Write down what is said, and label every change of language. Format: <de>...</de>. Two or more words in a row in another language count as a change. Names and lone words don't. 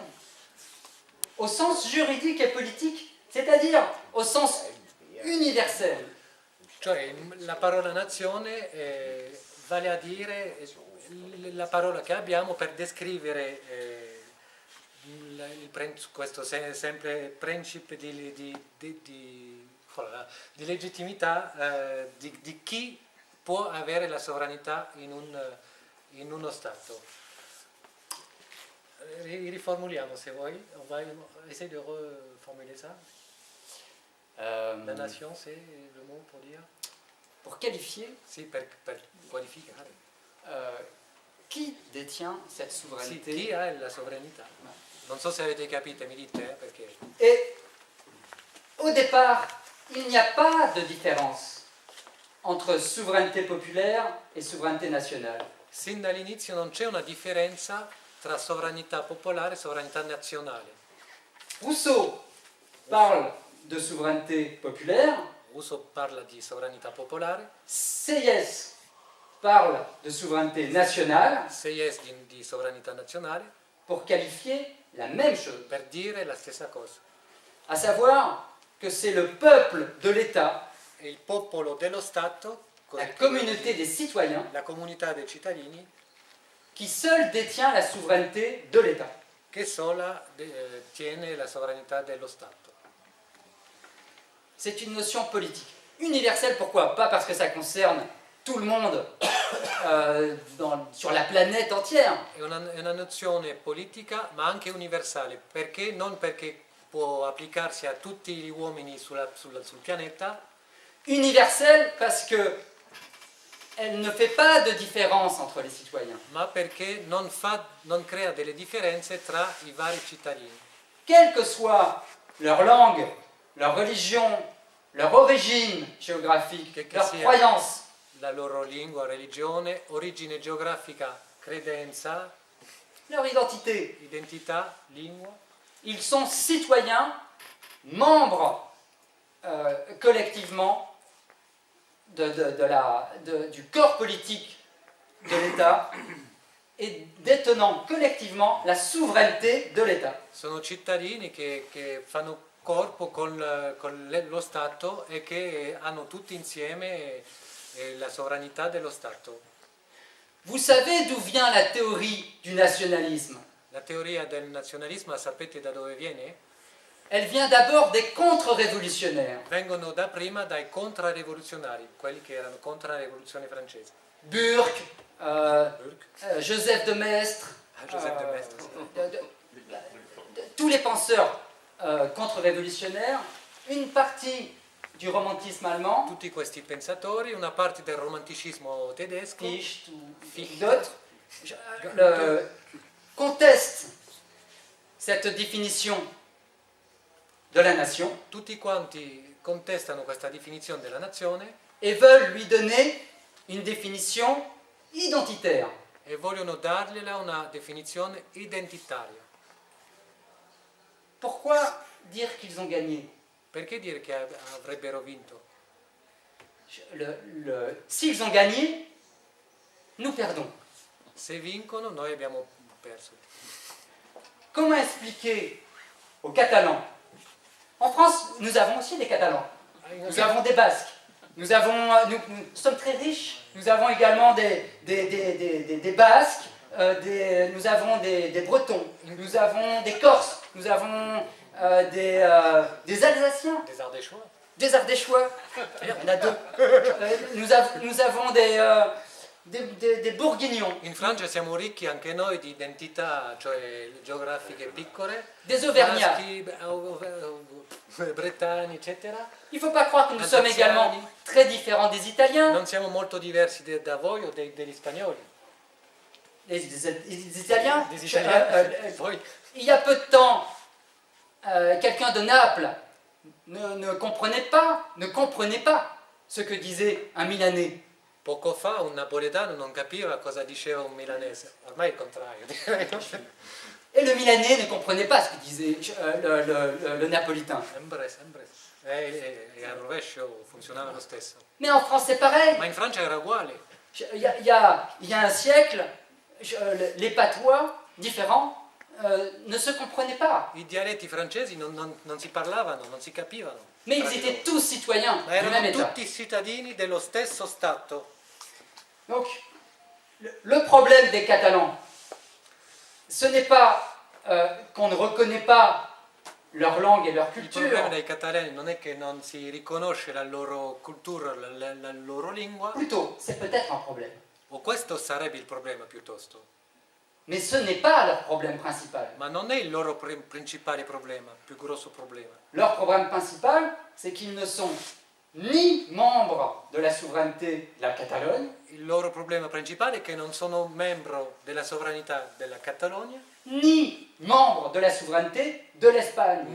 <fr>Au sens juridique et politique, c'est-à-dire au sens universel.</fr> <it>Cioè la parola nazione vale a dire la parola che abbiamo per descrivere questo sempre principio di legittimità di chi può avere la sovranità in uno Stato. Riformuliamo se vuoi,</it> <fr>on va essayer de reformuler ça. La nation, c'est le mot pour dire? Pour qualifier</fr> <it>Sì, per qualificare.</it> <fr>qui détient cette souveraineté.</fr> <it>Sì, chi ha la sovranità. Non so se avete capito, mi dite, perché...</it> <fr>Et au départ, il n'y a pas de différence entre souveraineté populaire et souveraineté nationale.</fr> <it>Sin dall'inizio non c'è una differenza tra sovranità popolare e sovranità nazionale.</it> <fr>Rousseau parle de souveraineté populaire,</fr> <it>Rousseau parla di sovranità popolare,</it> <fr>Sieyès parle de souveraineté nationale</fr> <it>Sieyès di sovranità nazionale,</it> <fr>pour qualifier la même chose,</fr> <it>per dire la stessa cosa.</it> <fr>à savoir que c'est le peuple de l'État,</fr> <it>E il popolo dello Stato,</it> <fr>la communauté des citoyens,</fr> <it>la comunità dei cittadini,</it> <fr>qui seul détient la souveraineté de l'État.</fr> <it>che sola tiene la sovranità dello Stato.</it> <fr>C'est une notion politique. Universelle, pourquoi? Pas parce que ça concerne tout le monde sur la planète entière.</fr> <it>È una nozione politica ma anche universale, perché non perché può applicarsi a tutti gli uomini sul pianeta.</it> <fr>Universelle parce que elle ne fait pas de différence entre les citoyens.</fr> <it>Ma perché non crea delle differenze tra i vari cittadini.</it> <fr>Quelle que soit leur langue, leur religion, leur origine géographique, leur croyance,</fr> <it>La loro lingua, religione, origine geografica, credenza,</it> <fr>leur identité,</fr> <it>identità, lingua.</it> <fr>ils sont citoyens, membres collectivement du corps politique de l'État et détenant collectivement la souveraineté de l'État.</fr> <it>Sono cittadini che fanno corpo con lo Stato e che hanno tutti insieme la sovranità dello Stato.</it> <fr>Vous savez d'où vient la théorie du nationalisme?</fr> <it>La teoria del nazionalismo, sapete da dove viene?</it> <fr>Elle vient d'abord des contre-révolutionnaires.</fr> <it>Vengono da prima dai contrarivoluzionari, quelli che erano contro la rivoluzione francese.</it> <fr>Burke, Joseph de Maistre,</fr> <it>Joseph de Maistre.</it> <fr>Tous les penseurs contre-révolutionnaires, une partie du romantisme allemand,</fr> <it>Tutti questi pensatori, una parte del romanticismo tedesco,</it> <fr>Fichte ou d'autres, contestent cette définition de la nation</fr> <it>tutti quanti contestano questa definizione della nazione</it> <fr>et veulent lui donner une définition identitaire.</fr> <it>e vogliono dargliela una definizione identitaria.</it> <fr>Pourquoi dire qu'ils ont gagné?</fr> <it>Perché dire che avrebbero vinto?</it> <fr>S'ils ont gagné, nous perdons.</fr> <it>Se vincono, noi abbiamo perso.</it> <fr>Comment expliquer aux Catalans? En France, nous avons aussi des Catalans. Nous avons des Basques. Nous sommes très riches. Nous avons également des Basques. Nous avons des Bretons. Nous avons des Corses. Nous avons des Alsaciens. Des Ardéchois. Des Ardéchois. On a deux. Nous avons des Bourguignons.</fr> <it>In Francia siamo ricchi anche noi di identità, cioè geografiche piccole.</it> <fr>Des Auvergnats.</fr> <it>Baschi, Bretagni, eccetera.</it> <fr>Il ne faut pas croire que nous sommes également très différents des Italiens.</fr> <it>Non siamo molto diversi da voi o degli spagnoli.</it> <fr>Les Italiens. Des Italiens. Voi. Il y a peu de temps, quelqu'un de Naples ne comprenait pas ce que disait un Milanais.</fr> <it>Poco fa un napoletano non capiva cosa diceva un milanese, ormai è il contrario.</it> <fr>Et le Milanais ne comprenait pas ce que disait le Napolitain.</fr> <it>Sempre. E al rovescio funzionava lo stesso.</it> <fr>Mais en France, c'est pareil.</fr> <it>Ma in Francia era uguale.</it> <fr>Il y a un siècle, les patois différents ne se comprenaient pas.</fr> <it>I dialetti francesi non si parlavano, non si capivano.</it> <fr>Mais ils étaient tous citoyens</fr> <it>Ma</it> <fr>du même</fr> <it>erano</it> <fr>État.</fr> <it>tutti cittadini dello stesso Stato.</it> <fr>Donc, le problème des Catalans, ce n'est pas qu'on ne reconnaît pas leur langue et leur</fr> <it>Il problema</it> <fr>culture,</fr> <it>dei catalani non è che non si riconosce la loro cultura, la loro lingua,</it> <fr>plutôt, c'est peut-être un problème.</fr> <it>o questo sarebbe il problema piuttosto.</it> <fr>Mais ce n'est pas leur problème principal.</fr> <it>Ma non è il loro principale problema, più grosso problema.</it> <fr>Leur problème principal, c'est qu'ils ne sont ni membres de la souveraineté de la Catalogne,</fr> <it>Il loro problema principale è che non sono membro della sovranità della Catalogna,</it> <fr>ni membres de la souveraineté de l'Espagne.</fr>